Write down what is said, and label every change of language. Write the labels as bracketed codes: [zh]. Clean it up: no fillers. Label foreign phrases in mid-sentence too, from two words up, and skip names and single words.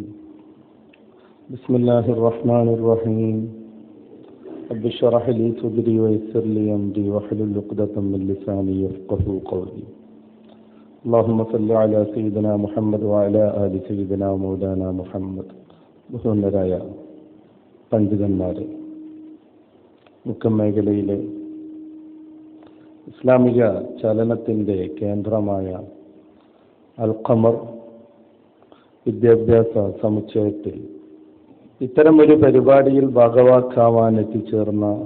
[ar] بسم الله الرحمن الرحيم. رب اشرح لي صدري ويسر لي أمري واحلل عقدة من لساني يفقهوا قولي. اللهم صل على سيدنا محمد وعلى آل سيدنا مولانا محمد. [ml] ബഹുമാന്യരായ പണ്ഡിതന്മാരെ, മുക്കം മേഖലയിലെ ഇസ്ലാമിക ചലനത്തിൻ്റെ കേന്ദ്രമായ അൽ ഖമർ വിദ്യാഭ്യാസ സമുച്ചയത്തിൽ ഇത്തരമൊരു പരിപാടിയിൽ ഭാഗവാക്കാവാൻ എത്തിച്ചേർന്ന